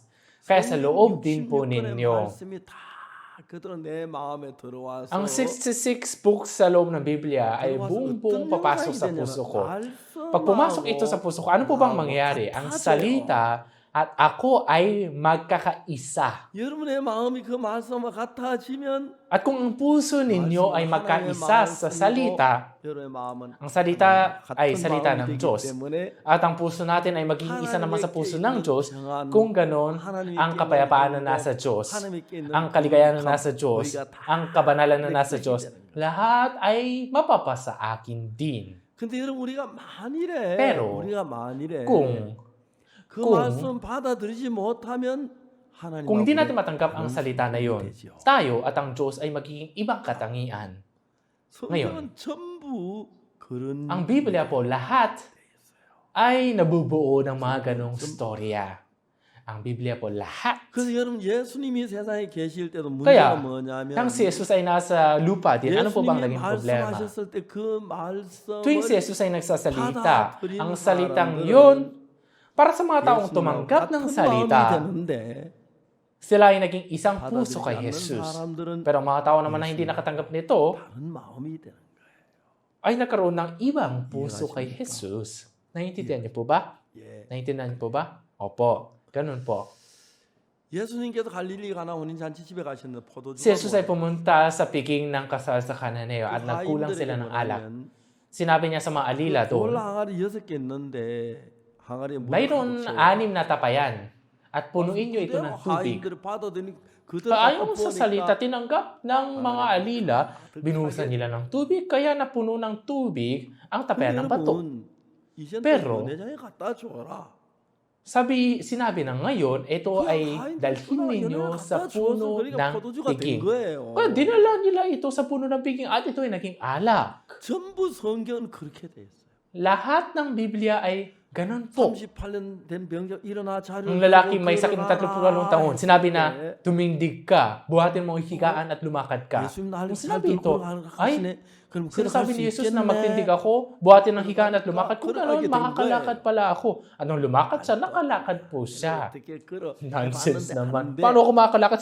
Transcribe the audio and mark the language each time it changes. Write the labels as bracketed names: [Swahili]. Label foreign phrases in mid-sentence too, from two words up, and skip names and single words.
[Filipino] Kaya sa loob din po ninyo, ang 66 books sa loob ng Biblia ay buong papasok sa puso ko. Pag pumasok ito sa puso ko, ano po bang mangyayari? Ang salita at ako ay magkakaisa. [Korean] 여러분의 마음이 그 말씀과 같아지면 [Filipino] At kung ang puso ninyo ay magkaisa sa salita, [Korean] 여러분의 마음은 [Filipino] ang salita ay salita ng [Korean] 마음이 [Filipino] Diyos. [Korean] 되기 때문에 [Filipino] At ang puso natin ay magiging isa naman sa puso ng Diyos. Kung ganon, ang kapayapaan na nasa Diyos, ang kaligayahan na nasa Diyos, ang kabanalan na nasa Diyos, lahat ay mapapasa akin din. [Korean] 근데 여러분 우리가 만일에 [Filipino] Pero, Kung [Korean] 그 말씀 받아들이지 못하면 하나님 [Filipino] Kung di natin matanggap ang salita na yon, tayo at ang Diyos ay magiging ibang katangian. Ngayon, ang Biblia po, lahat ay nabubuo ng mga ganong storya. Ang Biblia po, lahat. [Korean] 그래서 여러분 예수님이 세상에 계실 때도 [Filipino] Kaya, [Korean] 문제가 뭐냐면 [Filipino] nang si Jesus ay nasa lupa din, ano po bang [Korean] 예수님이 [Filipino] naging problema? [Korean] 말씀하셨을 때 그 말씀을 [Filipino] Tuwing si Jesus ay nagsasalita, ang salitang yun, para sa mga taong tumanggap ng salita, sila ay naging isang puso kay Jesus. Pero mga tao naman na hindi nakatanggap nito, ay nagkaroon ng ibang puso kay Jesus. Naiintindihan niyo po ba? Naiintindihan niyo po ba? Opo, ganun po. [Korean] 예수님께서 갈릴리 가나 혼인 잔치 집에 가셨는데 포도주가 [Filipino] Si Jesus ay pumunta sa piging ng kasal sa Cananeo at nagkulang sila ng alak. Sinabi niya sa mga alila doon, [Korean] 돌 항아리 6개 있는데 [Filipino] mayroon 6 na tapayan at punuin niyo ito ng tubig. Ayon sa salita, tinanggap ng mga alila, binuhusan nila ng tubig, kaya napuno ng tubig ang tapayan ng bato. Pero, sinabi na ngayon, ito ay dalhin ninyo sa puno ng piging. Kaya dinala nila ito sa puno ng piging at ito ay naging alak. [Korean] 전부 성경은 그렇게 돼 있어요. [Filipino] Lahat ng Biblia ay ganun po. [Korean] 38년 된 병자 일어나 자리를 [Filipino] Ang lalaking may sakit ng 38 taon, sinabi na, tumindig ka, buhatin mo ang higaan at lumakad ka. Nung sinabi ito, ay, sinasabi ni Jesus na magtindig ako, buhatin ang higaan at lumakad. Kung gano'n, makakalakad pala ako. Anong lumakad siya? Nakalakad po siya. Nonsense naman. Paano ako makakalakad?